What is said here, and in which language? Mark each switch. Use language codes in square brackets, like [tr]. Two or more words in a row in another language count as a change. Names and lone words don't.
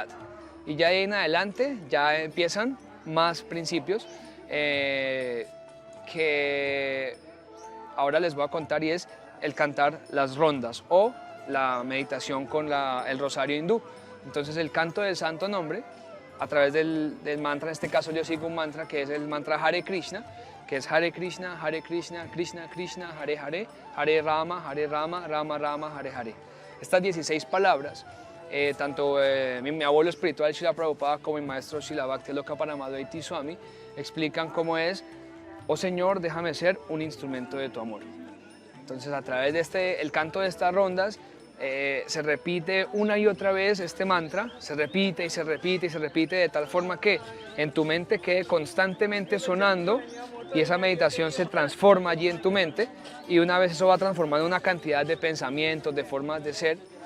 [es] Y ya de ahí en adelante, ya empiezan más principios que ahora les voy a contar, y es el cantar las rondas o la meditación con el rosario hindú. Entonces el canto del santo nombre a través del mantra, en este caso yo sigo un mantra que es el mantra Hare Krishna, que es [sa] Hare Krishna, Krishna Krishna, Hare Hare, Hare Rama, Rama Rama, Hare Hare. [es] Estas 16 palabras, tanto mi abuelo espiritual Srila Prabhupada como mi maestro Srila Bhaktiloka Paramadvaiti Swami explican cómo es: oh Señor, déjame ser un instrumento de tu amor. Entonces, a través de el canto de estas rondas, se repite una y otra vez este mantra, se repite y se repite y se repite, de tal forma que en tu mente quede constantemente sonando y esa meditación se transforma allí en tu mente, y una vez eso va transformando una cantidad de pensamientos, de formas de ser,